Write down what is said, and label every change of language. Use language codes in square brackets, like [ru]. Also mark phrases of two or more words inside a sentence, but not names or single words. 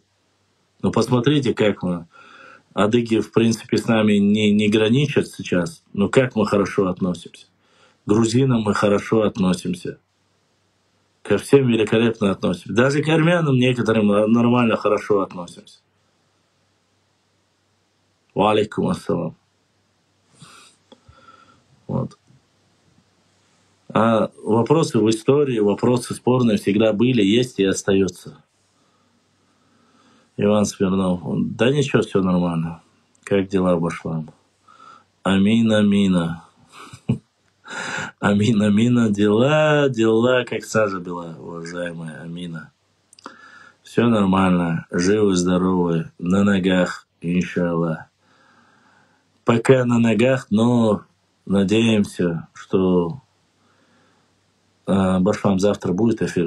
[ru] Но посмотрите, как мы, адыги, в принципе, с нами не граничат сейчас, но как мы хорошо относимся. К грузинам мы хорошо относимся. Ко всем великолепно относимся. Даже к армянам некоторым нормально, хорошо относимся. [ar] وعليكم السلام. [ru] Вот. А вопросы в истории, вопросы спорные всегда были, есть и остаются. Иван Смирнов. Да ничего, все нормально. Как дела, Башлам? Амина, мина. Амина, мина. Дела, как сажа бела, уважаемая Амина. Все нормально. Живы, здоровы, на ногах, иншаллах. Пока на ногах, но надеемся, что Башлам, завтра будет эфир.